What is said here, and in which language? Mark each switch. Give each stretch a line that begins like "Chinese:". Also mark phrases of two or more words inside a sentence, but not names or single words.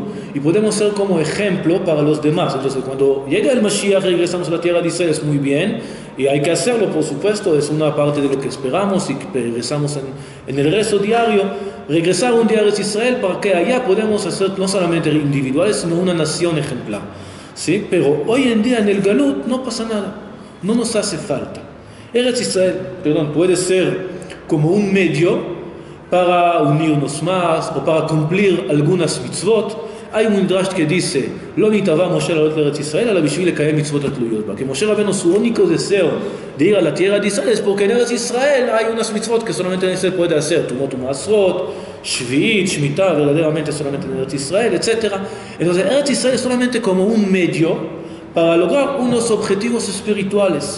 Spanish: Y podemos ser como ejemplo para los demás. Entonces, cuando llega el Mashiach, regresamos a la tierra de Israel, es muy bien, y hay que hacerlo, por supuesto, es una parte de lo que esperamos y que regresamos en el rezo diario, regresar un día a Israel para que allá podamos hacer no solamente individuales, sino una nación ejemplar. ¿Sí? Pero hoy en día en el Galut no pasa nada, no nos hace falta. Eretz Israel, puede ser como un medio para unirnos más o para cumplir algunas mitzvot. Hay un midrash que dice,
Hebrew: לא נתאווה משה לעלות לארץ ישראל, אלא בשביל לקיים מצוות התלויות בה.
Spanish: Que Moshe Rabbeinu, su único deseo de ir a la tierra de Israel es porque en Eretz Israel hay unas mitzvot que solamente en Israel puede hacer,
Hebrew: תרומות ומעשרות,
Spanish: Shvi'it, Shemitah, verdaderamente solamente en Eretz Israel, etc. Entonces, Eretz Israel es solamente como un medio para lograr unos objetivos espirituales.